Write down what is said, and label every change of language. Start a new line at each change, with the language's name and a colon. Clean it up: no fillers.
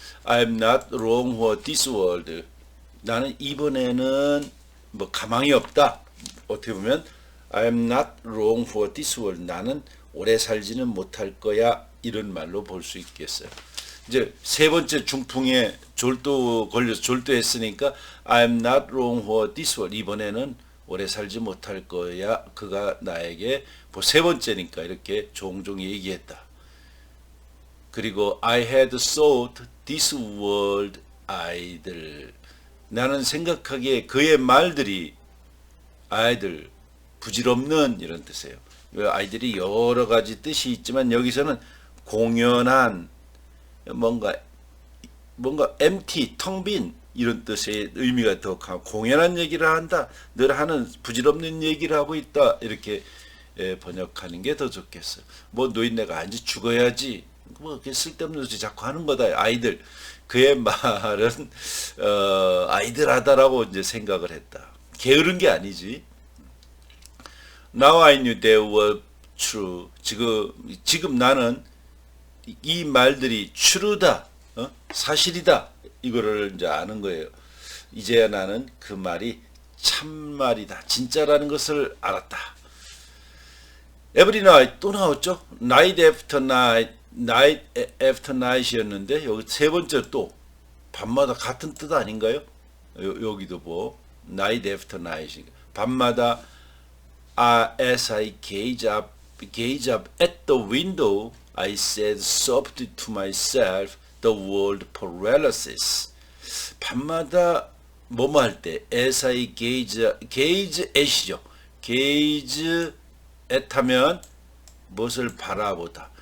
English: I am not wrong for this world.
Korean: 나는 이번에는 뭐 가망이 없다. 어떻게 보면
English: I am not wrong for this world.
Korean: 나는 오래 살지는 못할 거야. 이런 말로 볼 수 있겠어요. 이제 세 번째 중풍에 걸려서 졸도했으니까
English: I'm not wrong for this world.
Korean: 이번에는 오래 살지 못할 거야. 그가 나에게 세 번째니까 이렇게 종종 얘기했다. 그리고
English: I had thought this world idle.
Korean: 나는 생각하기에 그의 말들이 idle, 부질없는 이런 뜻이에요. 아이들이 여러 가지 뜻이 있지만 여기서는 공연한, 뭔가 empty, 텅 빈 이런 뜻의 의미가 더 강하고, 공연한 얘기를 한다, 늘 하는 부질없는 얘기를 하고 있다, 이렇게 번역하는 게 더 좋겠어요. 뭐 노인네가 앉아 죽어야지, 뭐 쓸데없는 소리 자꾸 하는 거다. 아이들, 그의 말은 아이들하다라고 이제 생각을 했다. 게으른 게 아니지.
English: Now I knew they were true.
Korean: 지금 나는 이 말들이 true다, 사실이다, 이거를 이제 아는 거예요. 이제야 나는 그 말이 참말이다, 진짜라는 것을 알았다.
English: Every night,
Korean: 또 나왔죠.
English: Night after night, night after night
Korean: 이었는데 여기 세 번째 또 밤마다 같은 뜻 아닌가요? 여기도 뭐
English: night after night,
Korean: 밤마다
English: as I gaze up at the window, I said softly to myself, the word paralysis.
Korean: 밤마다 뭐뭐 할 때
English: as I gaze at
Korean: 이죠. gaze at 하면 무엇을 바라보다.